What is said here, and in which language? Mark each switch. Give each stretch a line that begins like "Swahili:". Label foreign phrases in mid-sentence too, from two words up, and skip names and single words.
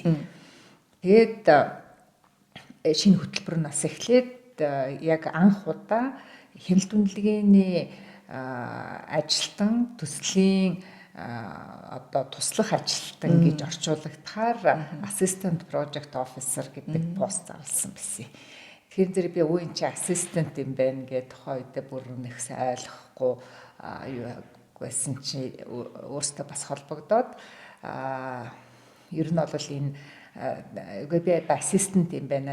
Mongolian: Тэгээд шинэ хөтөлбөр нас эхлээд яг анх удаа хяналт үнэлгээний ажилтан төслийн одоо туслах ажилтан гэж орчуулагдахаар
English: assistant project officer
Mongolian: гэдэг пост зарласан байсан. Тэгэхээр зэрэг би өө ин чи assistant юм байна гэдэг тухай үедээ бүр нэг сайн ойлгохгүй юу байсан чи өөртөө бас холбогдоод ер нь бол энэ би assistant юм байна.